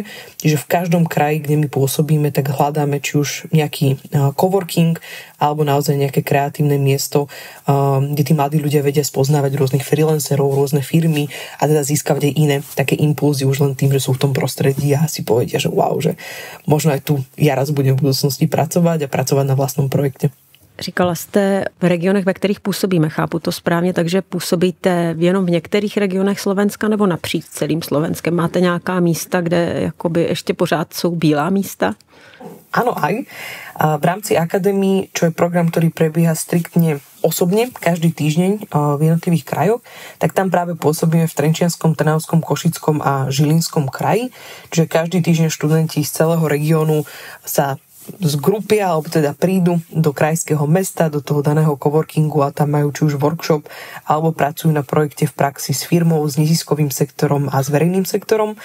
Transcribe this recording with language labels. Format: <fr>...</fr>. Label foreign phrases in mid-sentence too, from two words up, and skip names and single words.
<sk>Čiže v každom kraji, kde my pôsobíme, tak hľadáme či už nejaký coworking alebo naozaj nejaké kreatívne miesto, kde tí mladí ľudia vedia spoznávať rôznych freelancerov, rôzne firmy a teda získavať aj iné také impulzy už len tým, že sú v tom prostredí a si povedia, že wow, že možno aj tu ja raz budem v budúcnosti pracovať a pracovať na vlastnom projekte.</sk> <cs>Říkala jste v regionech, ve kterých působíme, chápu to správně, takže působíte jenom v některých regionech Slovenska nebo napříč celým Slovenskem? Máte nějaká místa, kde jakoby ještě pořád jsou bílá místa?</cs> <sk>Áno, aj. V rámci akadémie, čo je program, ktorý prebieha striktne osobne, každý týždeň v jednotlivých krajoch, tak tam práve pôsobíme v Trenčianskom, Trnavskom, Košickom a Žilinskom kraji. Čiže každý týždeň študenti z celého regiónu sa zgrupia, alebo teda prídu do krajského mesta, do toho daného coworkingu a tam majú či už workshop, alebo pracujú na projekte v praxi s firmou, s neziskovým sektorom a s verejným sektorom.</sk>